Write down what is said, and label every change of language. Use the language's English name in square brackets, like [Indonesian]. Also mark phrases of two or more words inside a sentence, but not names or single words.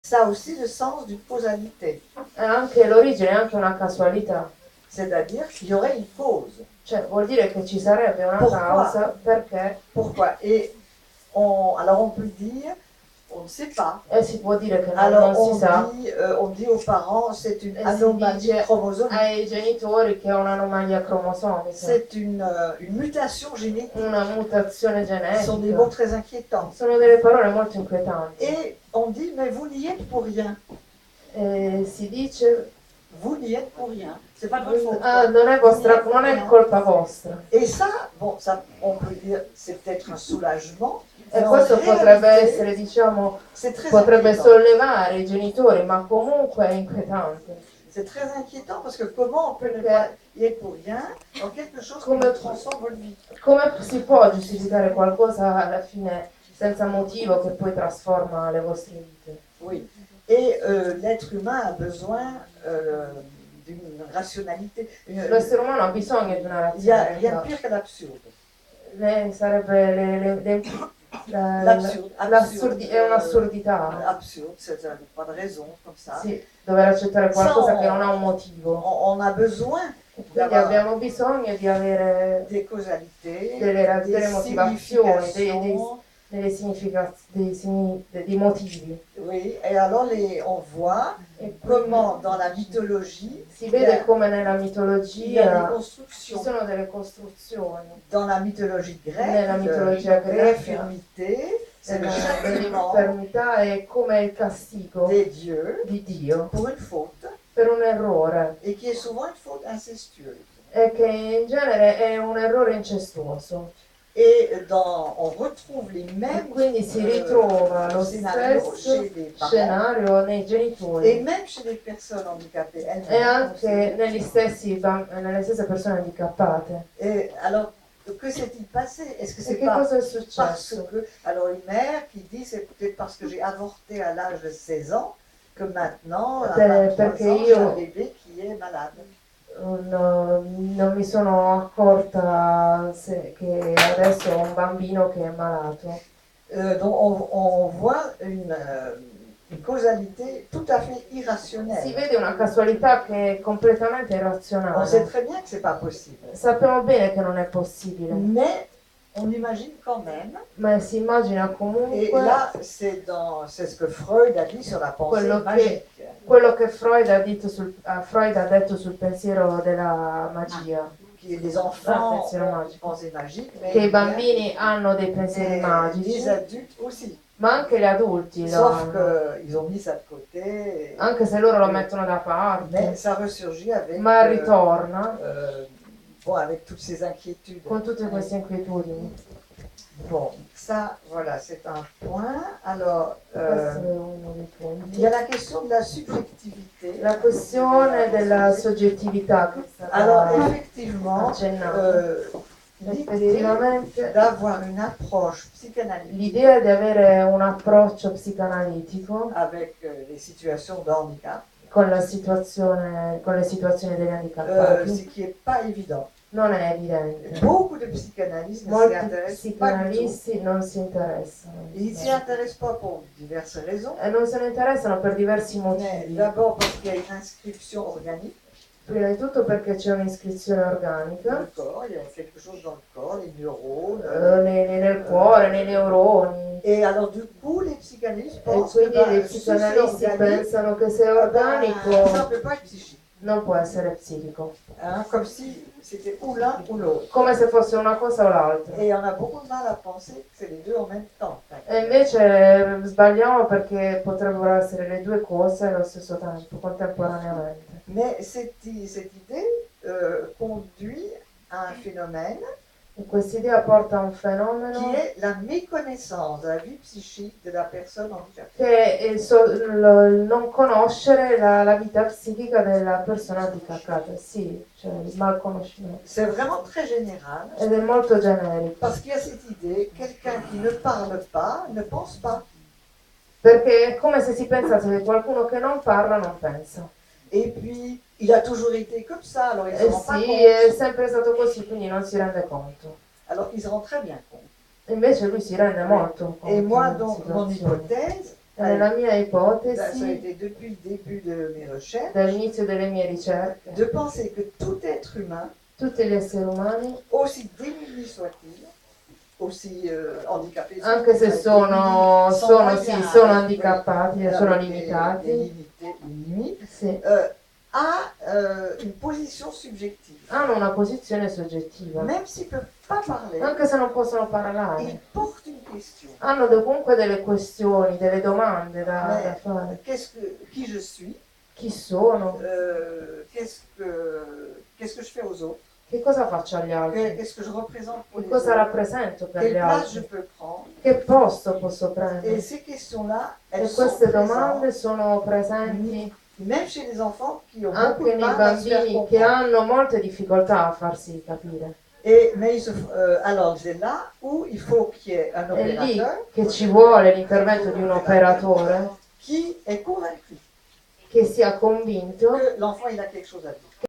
[French] Ça a aussi le sens d'une causalité. [Italian] Anche l'origine è anche una casualità. [French] C'est-à-dire qu'il y aurait une cause. [Italian] Cioè, vuol dire che ci sarebbe una [French] Pourquoi? [Italian] causa perché. [French] Pourquoi? Et alors on peut dire, on ne sait pas. [Italian] E si può dire che [French] Alors [Italian] non si sa. [French] on dit aux parents, c'est une [Italian] E si [French] anomalie [Italian] dice [French] chromosomique. [Italian] ai genitori che è un'anomalia cromosomica. [French] C'est une mutation génétique. [Italian] Una mutazione [French] Ce sont des [Italian] genetica. [French] mots très inquiétants. [Italian] Sono delle parole molto inquietanti. [French] Et on dit, mais vous n'y êtes pour rien. [Italian] E si dice. [French] Vous n'y êtes pour rien. C'est pas de votre faute. [Italian] Ah, non è colpa vostra. [French] Et ça, bon, ça, on peut dire, c'est peut-être un soulagement. [Italian] E questo potrebbe essere, diciamo, potrebbe sollevare i genitori, ma comunque è inquietante. [French] C'est très inquiétant parce que comment on peut ne pas y être pour rien dans quelque chose qui nous transforme votre vie. [Italian] Come si può giustificare qualcosa alla fine senza motivo che poi trasforma le vostre vite? [French] Oui. Et l'être humain a besoin d'une rationalité. [Italian] L'essere umano ha bisogno di una razionalità. [French] Il y a pire que l'absurde. [Italian] Sarebbe è un'assurdità. [French] Absurde, c'est pas de raison comme ça. [Italian] Sì, dover accettare qualcosa che non ha un motivo. [French] On a besoin. [Italian] Quindi abbiamo bisogno di avere [French] des causalités, [Italian] delle motivazioni, dei motivi. [French] Oui, et alors on voit comment dans la mythologie [Italian] si vede come nella mitologia ci sono delle costruzioni. [French] Dans la mythologie grecque, [Italian] nella mitologia greca, [French] l'infirmité, [Italian] l'infermità è come il castigo di Dio [French] pour une faute, [Italian] per un errore, [French] et qui est souvent une faute incestueuse. [Italian] E che in genere è un errore incestuoso. [French] Et on retrouve les mêmes [Italian] quindi si ritrova lo stesso scenario nei genitori [French] et même chez les personnes handicapées [Italian] e anche nelle stesse persone handicappate. [French] Et alors, que s'est-il passé? Est-ce que c'est pas parce que... Alors une mère qui dit c'est peut-être parce que j'ai avorté à l'âge de 16 ans que maintenant, à 23 ans, j'ai un bébé qui est malade. [Italian] Non mi sono accorta che adesso ho un bambino che è malato. [French] Donc on voit une causalité tout à fait irrationnelle. [Italian] Si vede una casualità che è completamente irrazionale. [French] On sait très bien que c'est pas possible. [Italian] Sappiamo bene che non è possibile. [French] Mais on imagine quand même. [Italian] Ma si immagina comunque. [French] Et là, c'est ce que Freud a dit sur la pensée magique. [Italian] Quello che Freud ha detto sul pensiero della magia. [French] Che les enfants ont des pensées magiques, [Italian] che i bambini hanno dei pensieri magici. [French] Les adultes aussi. [Italian] Ma anche gli adulti. [French] Sauf qu'ils ont mis ça de côté. [Italian] Anche se loro lo mettono da parte. [French] Mais ça ressurgit avec. [Italian] Ma ritorna. [French] Bon, avec toutes ces inquiétudes. [Italian] Con tutte queste inquietudini. [French] Bon, ça, voilà, c'est un point. Alors, il y a la question de la subjectivité. [Italian] La questione della soggettività. [French] Alors, effectivement, l'idée d'avoir une approche psychanalytique. [Italian] L'idea di avere un approccio psicanalitico. [French] Avec les situations de handicap. [Italian] Con le situazioni degli handicappati. [French] Ce qui n'est pas évident. [Italian] Non è evidente. [French] Beaucoup de psychanalystes [Italian] Molti psicanalisti non si interessano. [French] Ils s'y intéressent pas pour diverses raisons. [Italian] E non se ne interessano per diversi motivi. [French] D'abord parce qu'il y a une inscription organique. [Italian] Prima di tutto perché c'è un'iscrizione organica. [French] Nel corps, il y a quelque chose dans le corps, les neurones. [Italian] Nel cuore, nei neuroni. [French] Et alors du coup, les psychanalystes pensent [Italian] que gli psicanalisti pensano che se è organico [French] ça peut pas être psychique. [Italian] Non può essere psichico. [French] Comme si c'était ou l'un ou l'autre. [Italian] Come se fosse una cosa o l'altra. [French] Et on a beaucoup de mal à penser que c'est les deux en même temps. [Italian] E invece sbagliamo perché potrebbero essere le due cose allo stesso tempo, contemporaneamente. [French] Mais cette idée conduit à un phénomène. [Italian] E quest'idea porta a un fenomeno [French] qui est la méconnaissance de la vie psychique de la personne handicapée. [Italian] Che è il non conoscere la vita psichica della persona handicappata, sì, cioè il malconoscimento. [French] C'est vraiment très général. [Italian] Ed è molto generico. [French] Parce qu'il y a cette idée, quelqu'un qui ne parle pas ne pense pas. [Italian] Perché è come se si pensasse che qualcuno che non parla non pensa. [French] Et puis il a toujours été comme ça, alors il se rend pas compte. [Italian] Sì, è sempre stato così, quindi non si rende conto. [French] Alors il se rend très bien compte. [Italian] Invece lui si rende molto conto. [French] Et moi, donc, mon hypothèse, [Italian] Nella mia [French] ça a [Italian] ipotesi, [French] été depuis le début de mes recherches, [Italian] dall'inizio delle mie ricerche, [French] de penser que tout être humain, [Italian] tutti gli esseri umani, [French] aussi démunis soient-ils, aussi handicapés [Italian] anche se [French] soient-ils, [Italian] sono handicappati, sono limitati, [French] des limites, [Italian] sì, [French] a une position subjective. [Italian] hanno una posizione soggettiva. [French] Même s'ils ne peuvent pas parler, [Italian] Anche se non possono [French] ils [Italian] parlare, [French] portent une question. [Italian] hanno comunque delle questioni, delle domande da fare. [French] Qui je suis? [Italian] Chi sono? [French] Qu'est-ce que je fais aux autres? [Italian] Che cosa faccio agli altri? [French] Qu'est-ce que je représente pour [Italian] Che [French] les [Italian] cosa [French] autres? [Italian] rappresento per [French] Quelle [Italian] gli [French] place je [Italian] altri? [French] peux prendre? [Italian] Che posto posso [French] Et [Italian] prendere? [French] ces questions-là, [Italian] E [French] elles sont [Italian] queste domande [French] présentes [Italian] sono presenti [French] même chez les enfants qui ont beaucoup [Italian] anche [French] de [Italian] nei [French] mal à se faire [Italian] bambini che [French] comprendre. [Italian] hanno molte difficoltà a farsi capire. [French] Mais alors c'est là où il faut qu'il y ait un [Italian] È lì [French] opérateur [Italian] che ci vuole l'intervento di un operatore [French] qui est convaincu [Italian] che sia convinto [French] que l'enfant il a quelque chose à dire.